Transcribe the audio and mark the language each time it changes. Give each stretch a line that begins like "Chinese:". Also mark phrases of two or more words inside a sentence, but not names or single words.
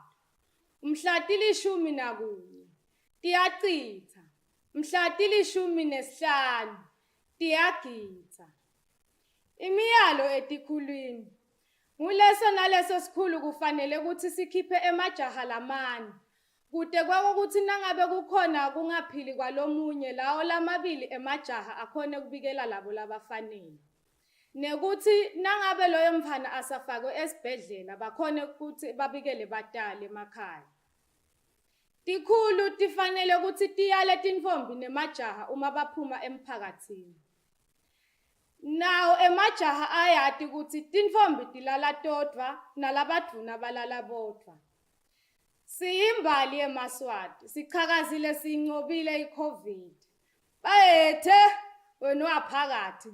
Swati: Mhla tili-11 tiyachitha, mhla tili-15 tiyagidza. Imiyalo etikhulwini. Nguleso naleso sikhulu kufanele ukuthi sikhiphe emajaha lamane. Kude kwakuthi nangabe kukhona kungaphili kwalomunye lawo lamabili emajaha akhone kubikela labo labafanele. Nekuthi nangabe loyo mfana asafakwe esibhedlela bakhone ukuthi babikele batali emakhaya. Tikhulu tifanele ukuthi tiyale tinfombi nemajaha uma baphuma emphakathini. Now emajaha ayati ukuthi tinfombi tilala todwa nalabadvuna balala bodwa. Siyimbali yeMaswati, sichakazile sincobile iCovid. Bayethe wena waphakathi.